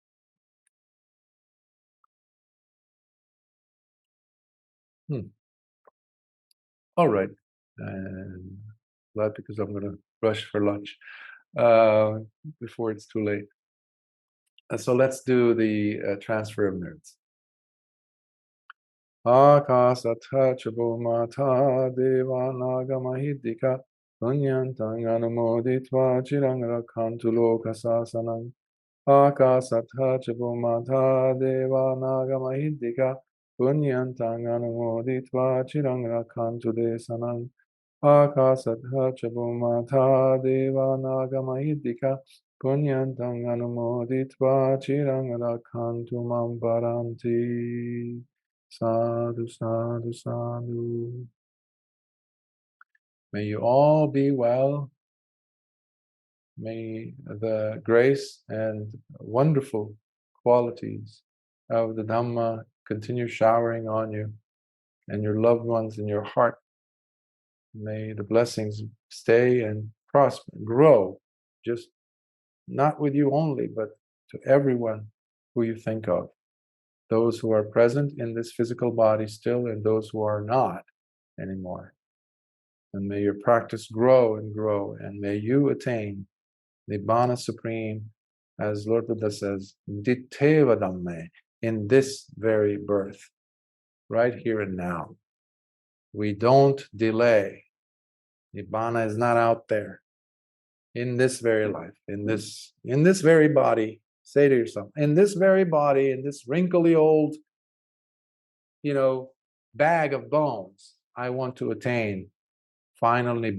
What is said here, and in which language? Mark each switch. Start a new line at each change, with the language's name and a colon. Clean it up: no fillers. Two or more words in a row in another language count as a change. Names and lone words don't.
English: All right. And glad because I'm going to rush for lunch before it's too late. So let's do the transfer of nerds.
Pali: Ākāsatthā ca bhūmatā devānāga mahidika punyantang anumoditvā cirang rakhantu lokasāsanam. Ākāsatthā ca bhūmatā devānāga mahidika punyantang anumoditvā cirang rakhantu desanam. Ākāsatthā ca bhūmatā devānāga mahidika punyantang anumoditvā cirang rakhantu mam paranti. Sadhu, sadhu, sadhu.
English: May you all be well. May the grace and wonderful qualities of the Dhamma continue showering on you and your loved ones in your heart. May the blessings stay and prosper, grow, just not with you only, but to everyone who you think of. Those who are present in this physical body still and those who are not anymore. And may your practice grow, and may you attain Nibbana Supreme as Lord Buddha says,
Pali: diteva dhamme,
English: in this very birth, right here and now. We don't delay. Nibbana is not out there. In this very life, in this very body, say to yourself, in this very body, in this wrinkly old, bag of bones, I want to attain final Nibbana.